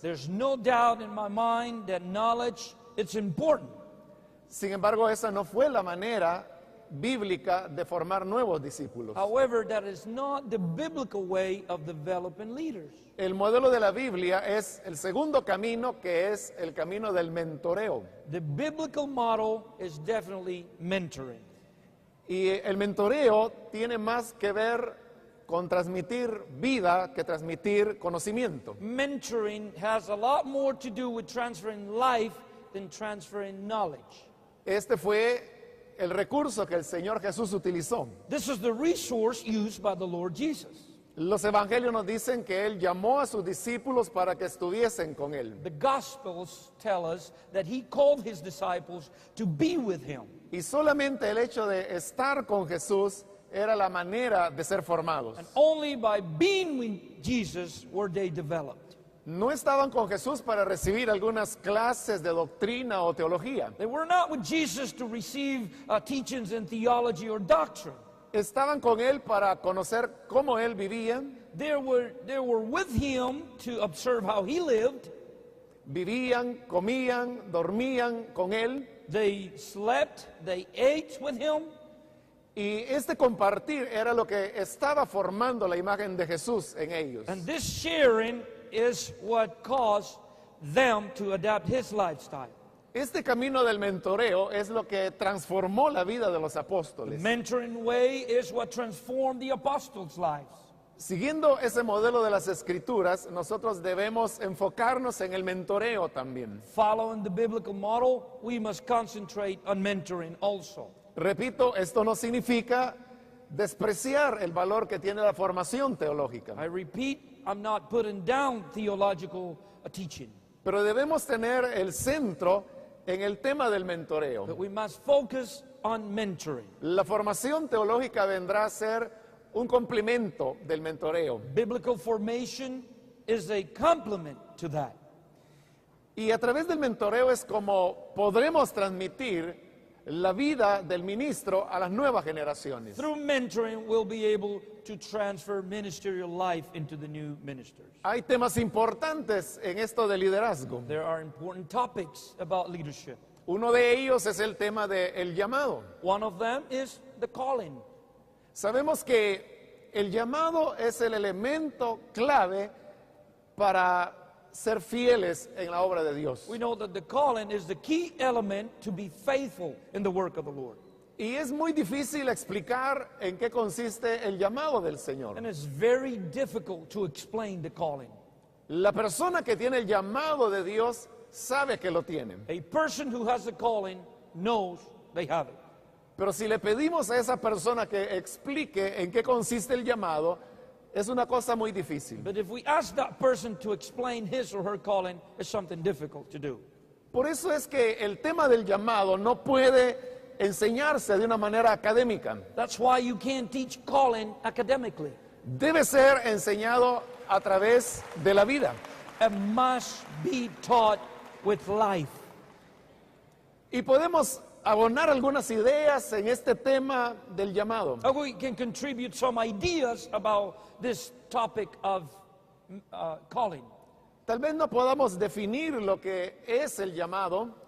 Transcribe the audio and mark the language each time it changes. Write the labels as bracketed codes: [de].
[en] There's no doubt in my mind that knowledge is important. [es] Sin embargo, esa no fue la manera bíblica de formar nuevos discípulos. [en] However, that is not the biblical way of developing leaders. [es] El modelo de la Biblia es el segundo camino, que es el camino del mentoreo. [en] The biblical model is definitely mentoring. [es] Y el mentoreo tiene más que ver con transmitir vida que transmitir conocimiento. [en] Mentoring has a lot more to do with transferring life than transferring knowledge. [es] Este fue el recurso que el Señor Jesús utilizó. [en] This is the resource used by the Lord Jesus. [es] Los evangelios nos dicen que Él llamó a sus discípulos para que estuviesen con Él. [en] The Gospels tell us that he called his disciples to be with him. [es] Y solamente el hecho de estar con Jesús era la manera de ser formados. [en] And only by being with Jesus were they developed. [es] No estaban con Jesús para recibir algunas clases de doctrina o teología. [en] They were not with Jesus to receive teachings in theology or doctrine. [es] Estaban con Él para conocer cómo Él vivía, [en] They were with him to observe how he lived. [es] vivían, comían, dormían con Él. [en] They slept, they ate with him. [es] Y este compartir era lo que estaba formando la imagen de Jesús en ellos. [en] And this sharing is what caused them to adapt his lifestyle. [es] Este camino del mentoreo es lo que transformó la vida de los [en] The [es] apóstoles. [en] mentoring way is what transformed the apostles' lives. [es] Siguiendo ese modelo de las Escrituras, nosotros debemos enfocarnos en el mentoreo también. [en] Following the biblical model, we must concentrate on mentoring also. [es] Repito, esto no significa despreciar el valor que tiene la formación teológica, [en] I repeat, I'm not putting down theological teaching, [es] pero debemos tener el centro en el tema del mentoreo. [en] but we must focus on mentoring. [es] La formación teológica vendrá a ser un complemento del mentoreo. [en] Biblical formation is a complement to that. [es] Y a través del mentoreo es como podremos transmitir la vida del ministro a las nuevas generaciones. [en] Through mentoring, we'll be able to transfer ministerial life into the new ministers. [es] Hay temas importantes en esto de liderazgo. [en] There are important topics about leadership. [es] Uno de ellos es el tema del llamado. [en] One of them is the calling. [es] Sabemos que el llamado es el elemento clave para ser fieles en la obra de Dios. [en] We know that the calling is the key element to be faithful in the work of the Lord. [es] Y es muy difícil explicar en qué consiste el llamado del Señor. [en] And it's very difficult to explain the calling. [es] La persona que tiene el llamado de Dios sabe que lo tiene. [en] A person who has the calling knows they have it. [es] Pero si le pedimos a esa persona que explique en qué consiste el llamado, es una cosa muy difícil. [en] But if we ask that person to explain his or her calling, it's something difficult to do. [es] Por eso es que el tema del llamado no puede enseñarse de una manera académica. [en] That's why you can't teach calling academically. [es] Debe ser enseñado a través de la vida. [en] It must be taught with life. [es] Y podemos abonar algunas ideas en este tema del llamado. [en] We can contribute some ideas about this topic of calling. [es] Tal vez no podamos definir lo que es el llamado,